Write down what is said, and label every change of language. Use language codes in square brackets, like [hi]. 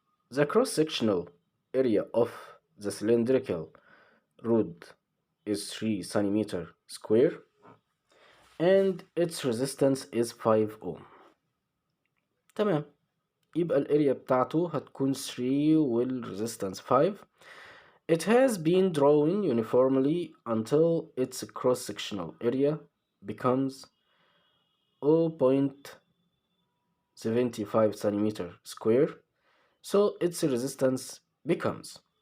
[en] The cross-sectional area of the cylindrical rod is 3 centimeter square and its resistance is 5 ohm. [ar] تمام، يبقى الاريا بتاعته هتكون 3 والresistance 5. [en] It has been drawn uniformly until its cross-sectional area becomes 0.75 centimeter square, so its resistance becomes.